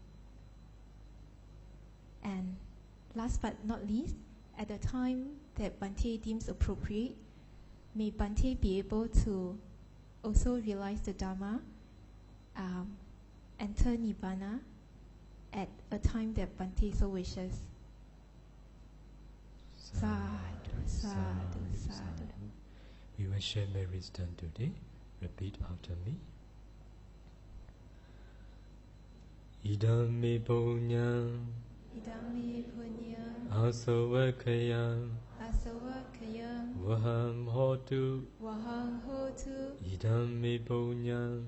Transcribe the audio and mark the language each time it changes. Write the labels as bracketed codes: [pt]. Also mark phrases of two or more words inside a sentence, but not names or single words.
[en] And last but not least, at the time that Bhante deems appropriate, may Bhante be able to also realize the Dharma, enter Nibbana at a time that Bhante so wishes. [pi] Sadhu, sadhu, sadhu. [en] We will share merits done today. Repeat after me. [pi] Idam me punyam, Idam me punyam, asavakayam, asavakayam, vaham hotu. vahang hotu, Idam me punyam,